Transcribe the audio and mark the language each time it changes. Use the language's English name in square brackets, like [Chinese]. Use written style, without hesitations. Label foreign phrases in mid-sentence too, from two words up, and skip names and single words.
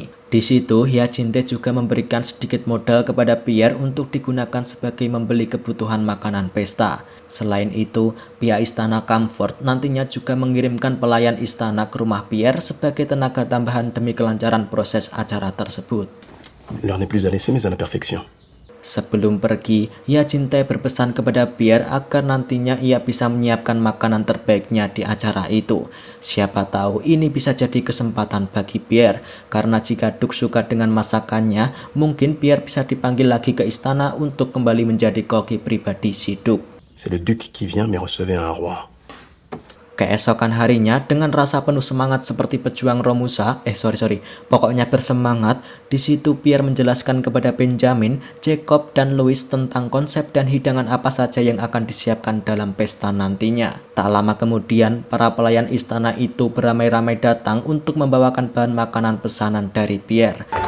[Indonesian] Di situ, Hyacinthe juga memberikan sedikit modal kepada Pierre untuk digunakan sebagai membeli kebutuhan makanan pesta. Selain itu, pihak istana Comfort nantinya juga mengirimkan pelayan istana ke rumah Pierre sebagai tenaga tambahan demi kelancaran proses acara tersebut. [French] L'heure n'est plus à laisser mais à la perfection. [Indonesian] Sebelum pergi, Hyacinthe berpesan kepada Pierre agar nantinya ia bisa menyiapkan makanan terbaiknya di acara itu. Siapa tahu ini bisa jadi kesempatan bagi Pierre, karena jika Duc suka dengan masakannya, mungkin Pierre bisa dipanggil lagi ke istana untuk kembali menjadi koki pribadi si Duc. [French] C'est le duc qui vient mais recevez un roi. [Indonesian] Keesokan harinya, dengan rasa penuh semangat seperti pejuang Romusa, pokoknya bersemangat, di situ Pierre menjelaskan kepada Benjamin, Jacob, dan Louise tentang konsep dan hidangan apa saja yang akan disiapkan dalam pesta nantinya. Tak lama kemudian, para pelayan istana itu beramai-ramai datang untuk membawakan bahan makanan pesanan dari Pierre.